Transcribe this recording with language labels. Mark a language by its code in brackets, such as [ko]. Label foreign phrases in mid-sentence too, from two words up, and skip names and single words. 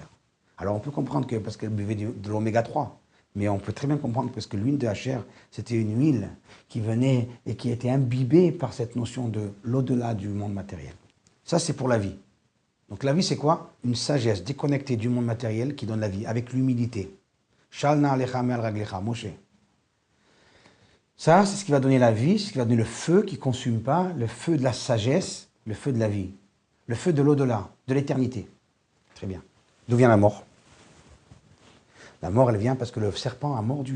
[fr] Alors on peut comprendre que parce qu'elle buvait de l'oméga 3, mais on peut très bien comprendre parce que l'huile de Hacher, c'était une huile qui venait et qui était imbibée par cette notion de l'au-delà du monde matériel. Ça, c'est pour la vie. Donc la vie, c'est quoi? Une sagesse déconnectée du monde matériel qui donne la vie, avec l'humilité. [he] של נעליך מעל רגליך, Moshe. [fr] Ça, c'est ce qui va donner la vie, c'est ce qui va donner le feu qui ne consume pas, le feu de la sagesse, le feu de la vie, le feu de l'au-delà, de l'éternité. Très bien. D'où vient la mort? La mort, elle vient parce que le serpent a mordu.